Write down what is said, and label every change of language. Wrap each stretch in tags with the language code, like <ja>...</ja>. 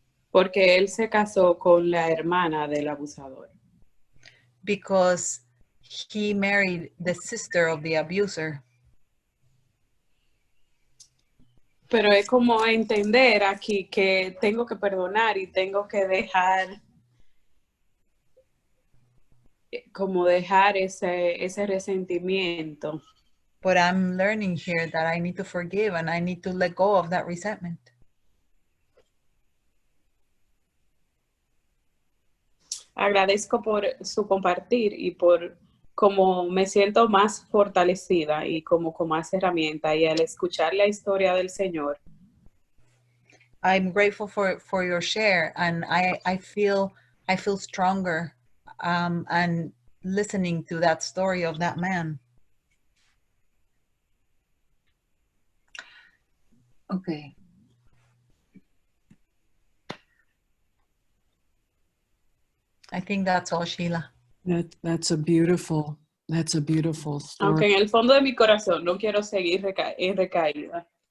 <es>Porque él se casó con la hermana del abusador.</es> <en>Because he married the sister of the abuser.</en> <es>Pero es como entender aquí que tengo que perdonar y tengo que dejar ese resentimiento.</es> <en>But I'm learning here that I need to forgive and I need to let go of that resentment.</en> <es>Agradezco por su compartir y por cómo me siento más fortalecida y como con más herramienta, y al escuchar la historia del Señor.</es> <en>I'm grateful for your share, and I feel stronger and listening to that story of that man. Okay. I think that's all, Sheila. That's a beautiful story.</en> <es>Aunque en el fondo de mi corazón no quiero seguir en recaída.</es>